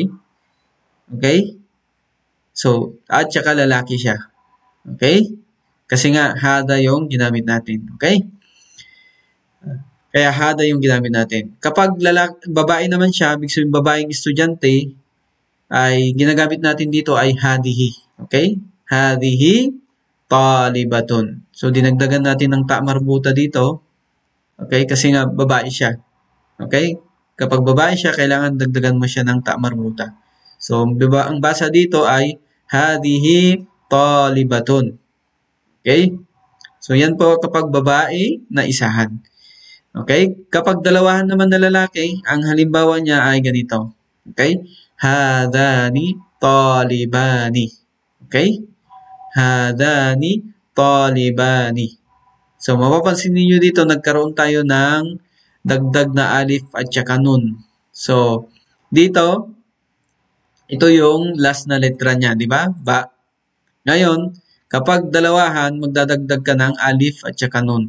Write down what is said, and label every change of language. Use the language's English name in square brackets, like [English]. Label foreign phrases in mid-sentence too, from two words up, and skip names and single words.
[Filipino] Okay? So, at saka lalaki siya. Okay? Kasi nga, hada yung ginamit natin. Okay? Kaya hada yung ginamit natin. Kapag babae naman siya, ibig sabihin babaeng estudyante, ay ginagamit natin dito ay hadihi. [Arabic] Okay? هذه طالبة. [Filipino] So, dinagdagan natin ng [Arabic] تاء مربوطة [Filipino] dito. Okay? Kasi nga, babae siya. Okay? Kapag babae siya, kailangan dagdagan mo siya ng [Arabic] تاء مربوطة. [Filipino] So, ang basa dito ay [Arabic] هذه طالبة. [Filipino] Okay? So, yan po kapag babae na isahan. Okay? Kapag dalawahan naman na lalaki, ang halimbawa niya ay ganito. [Arabic] Okay? هذان طالبان. Okay? هذان طالبان. [Filipino] So, mapapansin niyo dito, nagkaroon tayo ng dagdag na alif at saka nun. So, dito, ito yung last na letra niya, di ba? Ba. Ngayon, kapag dalawahan, magdadagdag ka ng alif at saka nun.